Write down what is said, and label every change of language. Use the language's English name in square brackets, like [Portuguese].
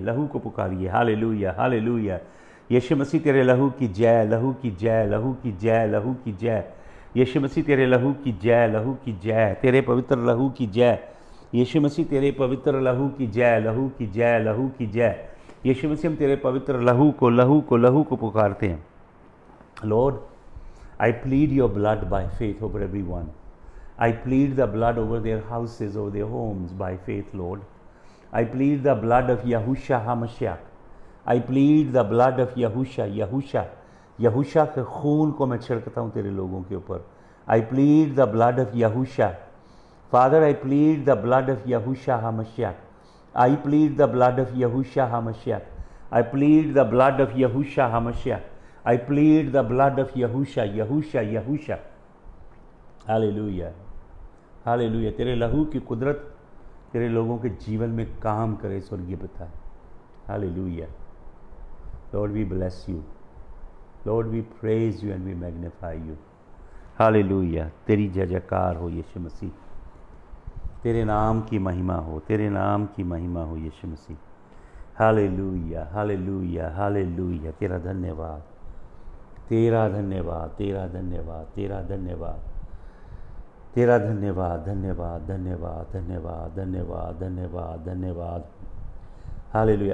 [Hindi] लहू को पुकारिए। Hallelujah. Hallelujah. यीशु मसीह तेरे लहू की जय। लहू की जय। लहू की जय। लहू की जय। यीशु मसीह तेरे लहू की जय। लहू की जय। तेरे पवित्र लहू की जय। यीशु मसीह तेरे पवित्र लहू की जय। लहू की जय। लहू की जय। यीशु मसीह हम तेरे पवित्र लहू को पुकारते हैं। [English] Lord, I plead your blood by faith over everyone. I plead the blood over their houses, over their homes by faith, Lord. I plead the blood of Yahushua HaMashiach. I plead the blood of [Hindi] Yahushua के खून को मैं छिड़कता हूँ तेरे लोगों के ऊपर। [English] I plead the blood of Yahushua. Father, I plead the blood of Yahushua HaMashiach. I plead the blood of Yahushua HaMashiach. I plead the blood of Yahushua HaMashiach. I plead the blood of Yahushua. Hallelujah. Hallelujah. [Hindi] तेरे लहू की कुदरत तेरे लोगों के जीवन में काम करे स्वर्गीय पिता। [English] Hallelujah. Lord, we bless you. Lord, we praise you and we magnify you. Hallelujah. [Hindi] तेरी जय जयकार हो यीशु मसीह। तेरे नाम की महिमा हो। तेरे नाम की महिमा हो यीशु मसीह। हालेलुया। हालेलुया। हालेलुया। तेरा धन्यवाद। तेरा धन्यवाद। तेरा धन्यवाद। तेरा धन्यवाद। तेरा धन्यवाद। धन्यवाद। धन्यवाद। धन्यवाद। धन्यवाद। धन्यवाद। धन्यवाद। हालेलुया।